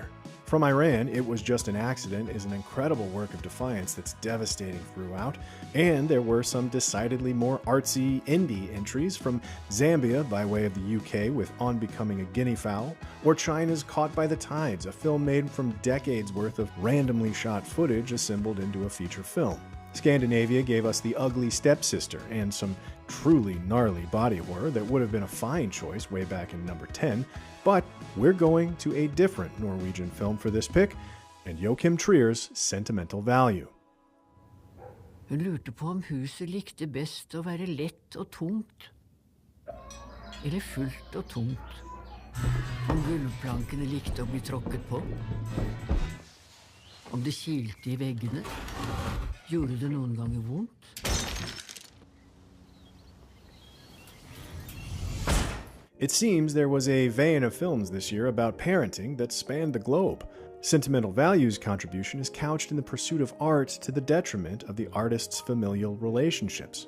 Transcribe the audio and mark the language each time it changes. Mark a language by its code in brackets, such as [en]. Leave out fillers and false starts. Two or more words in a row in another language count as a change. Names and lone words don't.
[en] From Iran, It Was Just an Accident is an incredible work of defiance that's devastating throughout, and there were some decidedly more artsy indie entries from Zambia by way of the UK with On Becoming a Guinea Fowl, or China's Caught by the Tides, a film made from decades worth of randomly shot footage assembled into a feature film. Scandinavia gave us The Ugly Stepsister and some truly gnarly body horror that would have been a fine choice way back in number 10, but we're going to a different Norwegian film for this pick, and Joachim Trier's Sentimental Value. [no] Hun lurte på om huset likte best å være lett og tomt, eller fullt og tomt. Om gulvplankene likte å bli tråkket på. Om det kilte I veggene. Gjorde det noen ganger vondt? [en] It seems there was a vein of films this year about parenting that spanned the globe. Sentimental Value's contribution is couched in the pursuit of art to the detriment of the artist's familial relationships.